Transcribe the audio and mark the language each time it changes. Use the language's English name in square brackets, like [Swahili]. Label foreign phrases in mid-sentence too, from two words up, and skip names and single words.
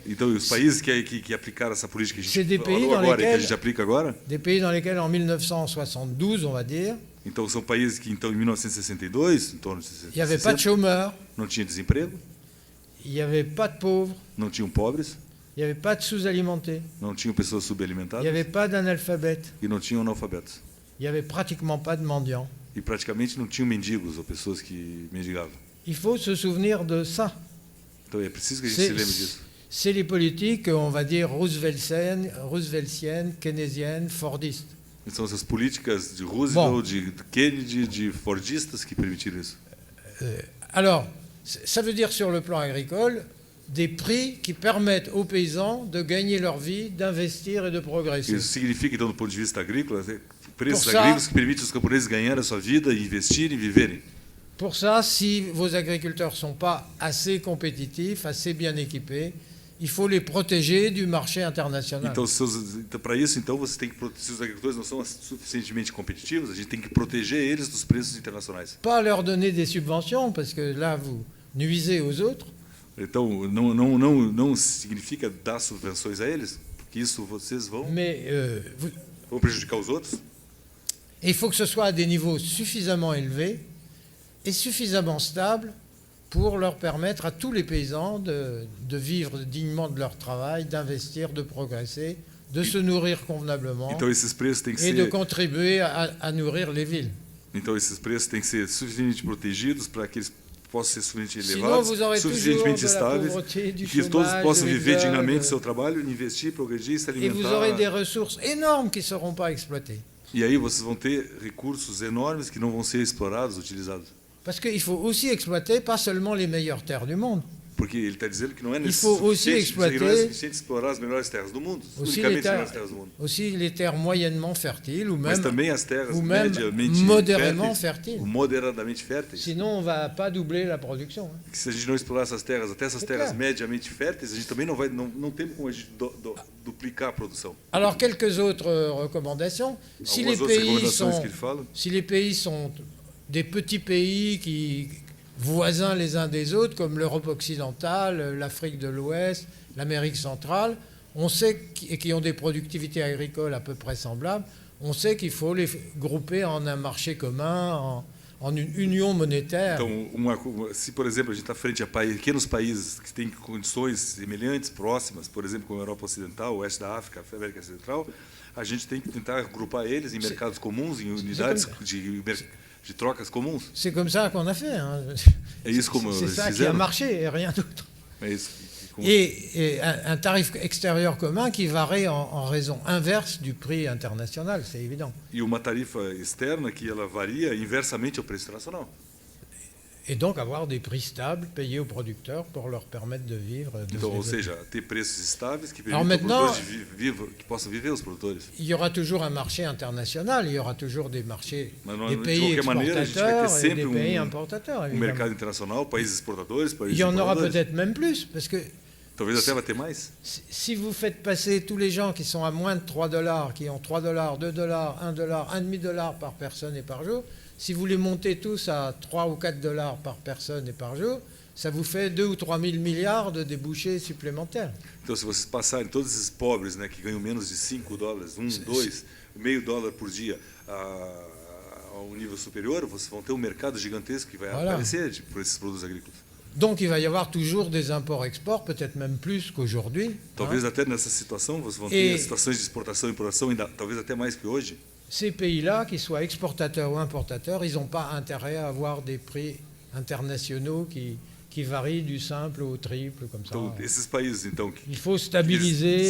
[Portuguese] Então, os países que aplicaram essa política que a [French] C'est des [Portuguese] gente [French] pays [Portuguese] falou [French] dans [Portuguese] agora e que a [French] lesquels- [Portuguese] gente aplica agora, [French] des pays dans lesquels en 1972, on va dire, [Portuguese] então são países que então em 1962, em torno de [French] il n'y avait pas de [Portuguese] 60, [French] chômeurs, [Portuguese] não tinha desemprego, [French] il n'y avait pas de pauvres, [Portuguese] não tinham pobres, [French] il n'y avait pas de sous-alimentés, [Portuguese] não tinham pessoas [French] il [Portuguese] subalimentadas [French] n'y avait pas d'analphabètes, [Portuguese] e não tinham analfabetos. [French] il n'y avait pratiquement pas de mendiants. [Portuguese] E praticamente não tinham mendigos ou pessoas que mendigavam. [French] Il faut se souvenir de ça. [Portuguese] Então é preciso que a gente se lembre disso. [French] C'est les politiques, on va dire, rooseveltiennes, keynésiennes, fordistes. [Portuguese] São essas políticas de Roosevelt, de Kennedy, de Fordistas que permitiram isso. [French] Alors, ça veut dire sur le plan agricole, des prix qui permettent aux paysans de gagner leur vie, d'investir et de progresser. [Portuguese] Isso significa, então, do ponto de vista agrícola, preços [French] Por ça- [Portuguese] agrícolas que permitem aos camponeses ganharem a sua vida, investirem e viverem. [French] Pour ça, si vos agriculteurs ne sont pas assez compétitifs, assez bien équipés, il faut les protéger du marché international. [Portuguese] Então, para isso, então, você tem que se os agricultores não são suficientemente competitivos, a gente tem que proteger eles dos preços internacionais. [French] Pas leur donner des subventions, parce que là, vous nuisez aux autres, [Portuguese] Então, não significa dar subvenções a eles, porque isso vocês [French] mais [Portuguese] vão prejudicar os outros. [French] il faut que ce soit à des niveaux suffisamment élevés et suffisamment stables pour leur permettre à tous les paysans de vivre dignement de leur travail, d'investir, de progresser, de se nourrir convenablement [Portuguese] Então, esses preços têm que [French] et de [Portuguese] ser, [French] contribuer à nourrir les villes. [Portuguese] então, esses preços têm que ser suficientemente protegidos para que eles possam ser suficientemente [French] Sinon, [Portuguese] elevados, [French] vous aurez toujours [Portuguese] suficientemente [French] de la [Portuguese] estáveis, [French] pauvreté, du [Portuguese] e que todos [French] chômage, [Portuguese] possam [French] de [Portuguese] viver [French] l'exode, [Portuguese] dignamente do seu trabalho, investir, progredir, se [French] Et vous aurez des [Portuguese] alimentar. [French] ressources énormes qui ne seront pas exploitées. [Portuguese] E aí vocês vão ter recursos enormes que não vão ser explorados, utilizados. [French] Parce qu'il faut aussi exploiter pas seulement les meilleures terres du monde, [Portuguese] Porque ele está dizendo que não é [French] Il faut aussi exploiter- [Portuguese] não é suficiente explorar as melhores terras do mundo, [French] aussi [Portuguese] unicamente as melhores terras do mundo. [French] aussi les terres moyennement fertiles ou [Portuguese] Mas [French] même, [Portuguese] também as terras [French] ou même [Portuguese] mediamente [French] modérément [Portuguese] férteis, [French] fertiles. [Portuguese] ou moderadamente férteis. [French] Sinon, on ne va pas doubler la production. Hein. [Portuguese] Que se a gente não explorar essas terras, até essas É terras claro. mediamente férteis, a gente também não tem como a gente duplicar a produção. [French] Alors, quelques autres recommandations. Si les, [Portuguese] Algumas outras [French] pays [Portuguese] recomendações [French] sont, [Portuguese] que ele fala. [French] si les pays sont des petits pays voisins les uns des autres, comme l'Europe occidentale, l'Afrique de l'Ouest, l'Amérique centrale, on sait et qui ont des productivités agricoles à peu près semblables, on sait qu'il faut les grouper en un marché commun, en une union monétaire. [Portuguese] Então, se, por exemplo, a gente está frente a pequenos países que têm condições semelhantes, próximas, por exemplo, como a Europa Ocidental, o Oeste da África, a América Central, a gente tem que tentar agrupar eles em mercados comuns, em unidades de trocas comuns. [French] C'est comme ça qu'on a fait. Hein. [Portuguese] É isso como [French] C'est [Portuguese] eles [French] ça qui a [Portuguese] fizeram. [French] marché et rien d'autre. [Portuguese] É isso. [French] Et un tarif extérieur commun qui varie en raison inverse du prix international, c'est évident. [Portuguese] E uma tarifa externa que ela varia inversamente ao preço internacional. [French] Et donc avoir des prix stables payés aux producteurs pour leur permettre de vivre. De [Portuguese] Então, [French] se [Portuguese] ou [French] développer. [Portuguese] seja, ter preços estáveis que [French] Alors [Portuguese] permitam [French] maintenant- [Portuguese] aos produtores que possam viver os produtores. [French] Il y aura toujours un marché international, il y aura toujours des marchés, [Portuguese] Mas [French] des [Portuguese] de [French] pays [Portuguese] qualquer maneira, a gente vai ter [French] exportateurs et [Portuguese] sempre [French] des pays importateurs, [Portuguese] um [French] évidemment. [Portuguese] mercado internacional, países exportadores, [French] Il [Portuguese] países [French] y en aura [Portuguese] importadores. [French] peut-être même plus, parce que [Portuguese] Talvez até vai ter mais. [French] si vous faites passer tous les gens qui sont à moins de 3 $, qui ont 3 $, 2 $, 1 $, 1,5 $ par personne et par jour, si vous les montez tous à 3 ou 4 $ par personne et par jour, ça vous fait 2 ou 3 000 milliards de débouchés supplémentaires. [Portuguese] Então, se vocês passarem todos esses pobres, né, que ganham menos de $5, 1, 2, meio dólar por dia a um nível superior, vocês vão ter um mercado gigantesco que vai [French] Voilà. [Portuguese] aparecer por esses produtos agrícolas. [French] Donc il va y avoir toujours des imports-exports, peut-être même plus qu'aujourd'hui. [Portuguese] Talvez [French] hein. [Portuguese] até nessa situação vocês vão E- ter situações de exportação e importação, ainda, talvez até mais que hoje. [French] Ces pays-là, qu'ils soient exportateurs ou importateurs, ils n'ont pas intérêt à avoir des prix internationaux qui varient du simple au triple, comme ça. [Portuguese] Então, esses países, então, que [French] Il faut stabiliser